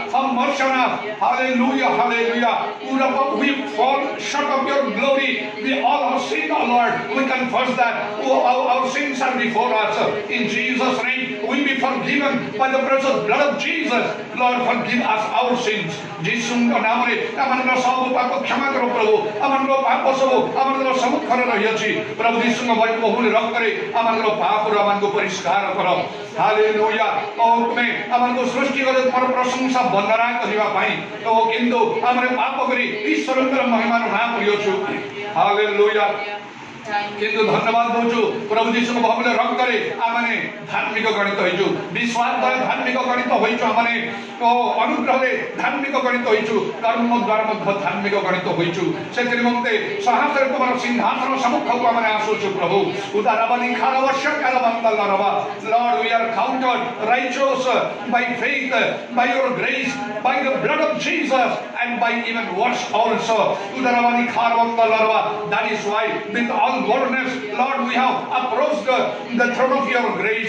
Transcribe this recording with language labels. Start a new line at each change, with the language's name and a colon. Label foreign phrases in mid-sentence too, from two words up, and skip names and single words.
English: Have mercy on us. Hallelujah. Hallelujah. We fall short of your glory. We all have sinned, O Lord. We confess that our sins are before us. In Jesus' name, we be forgiven by the precious blood of Jesus. Lord, forgive us our sins.
Odia: Jesus' नामରେ ଆମଙ୍କର ସବୁ ପାପ କ୍ଷମା କର ପ୍ରଭୁ। ଆମଙ୍କର ପାପ ସବୁ ଆମଙ୍କର ସମ୍ମୁଖରେ ରହିଅଛି। ପ୍ରଭୁ ଯୀଶୁଙ୍କ ବହୁମୂଲ୍ୟ ରକ୍ତରେ ଆମଙ୍କର ପାପରୁ ଆମକୁ ପରିଷ୍କାର କର। ହାଲେଲୁୟା। ଓ ତୁମେ ଆମକୁ ସୃଷ୍ଟି କରି ତୁମର ପ୍ରଶଂସା ବନ୍ଦନା କରିବା ପାଇଁ ଓ କିନ୍ତୁ ଆମେ ପାପ କରି ଈଶ୍ୱରଙ୍କର ମହିମାର ନାଁ କରିଅଛୁ। ହାଲେଲୁୟା। କିନ୍ତୁ ଧନ୍ୟବାଦ ଦଉଛୁ ପ୍ରଭୁ ଯୀଶୁଙ୍କ ବହୁମୂଲ୍ୟ ରକ୍ତରେ ଆମେ ଧାର୍ମିକ ଗଣିତ ହୋଇଛୁ। ବିଶ୍ୱାସ ଦ୍ୱାରା ଧାର୍ମିକ ଗଣିତ ହୋଇଛୁ। ଆମେ ଅନୁଗ୍ରହରେ ଧାର୍ମିକ ଗଣିତ ହୋଇଛୁ। କର୍ମ ଦ୍ୱାରା ମଧ୍ୟ ଧାର୍ମିକ ଗଣିତ ହୋଇଛୁ। ସେଥି ନିମନ୍ତେ ସାହସରେ ତୁମର ସିଂହାସନ ସମ୍ମୁଖକୁ ଆମେ ଆସୁଛୁ ପ୍ରଭୁ। ଉଦାରବାନୀ ଖାରବର୍ଷ କାରବାନ୍ଦାଲରବା।
English: Lord, we are counted righteous by faith, by your grace, by the blood of Jesus, and by even works also. Udarabani kharvandalarva. That is why with all boldness, Lord, we have approached the throne of your grace.